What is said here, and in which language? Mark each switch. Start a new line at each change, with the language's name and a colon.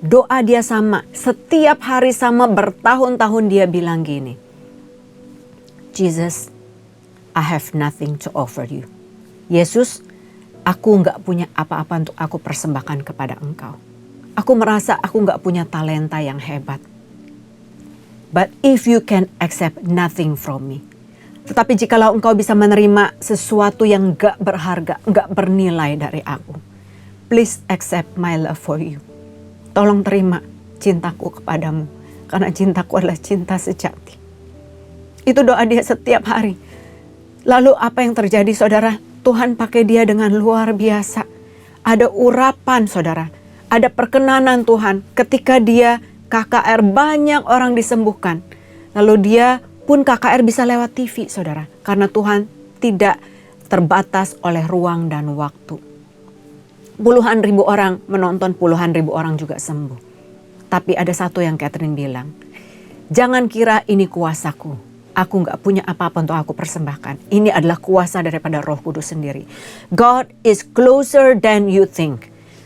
Indonesian: Doa dia sama, setiap hari sama, bertahun-tahun dia bilang gini, Jesus,
English: I have nothing to offer you.
Indonesian: Yesus, aku nggak punya apa-apa untuk aku persembahkan kepada engkau. Aku merasa aku nggak punya talenta yang hebat.
English: But if you can accept nothing from me.
Indonesian: Tetapi jikalau engkau bisa menerima sesuatu yang nggak berharga, nggak bernilai dari aku.
English: Please accept my love for you.
Indonesian: Tolong terima cintaku kepadamu. Karena cintaku adalah cinta sejati. Itu doa dia setiap hari. Lalu apa yang terjadi saudara? Tuhan pakai dia dengan luar biasa. Ada urapan saudara. Ada perkenanan Tuhan ketika dia KKR banyak orang disembuhkan. Lalu dia pun KKR bisa lewat TV saudara. Karena Tuhan tidak terbatas oleh ruang dan waktu. Puluhan ribu orang menonton, puluhan ribu orang juga sembuh. Tapi ada satu yang Kathryn bilang, jangan kira ini kuasaku. Aku gak punya apa-apa untuk aku persembahkan. Ini adalah kuasa daripada Roh Kudus sendiri.
English: God is closer than you think.